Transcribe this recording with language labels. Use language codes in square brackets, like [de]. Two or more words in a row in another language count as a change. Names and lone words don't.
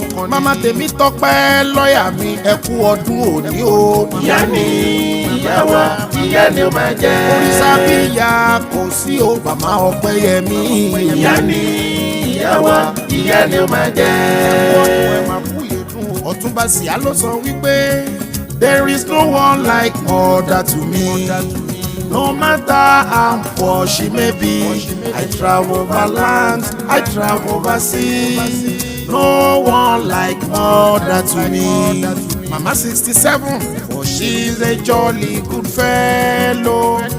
[yo] Màmá Tèmítọ́pẹ́, lọ́ọ̀yà mi, ẹ kú ọdún òní o. Ìyá ni, ìyá wa, ìyá ni ó máa jẹ́. Òrìṣà bí ìyá kò sí o, Màmá Ọpẹ́yẹmí. Ìyá ni, ìyá wa, ìyá ni ó máa jẹ́. Ẹ kú ọdún, ẹ máa kú Ọ̀túnba Sìá ló sọ wípé, [en] "There is no one like mother to me. No matter how poor she may be, I travel over land, I travel over sea. No one like mother to me." Mama sixty-seven, for she is a jolly good fellow.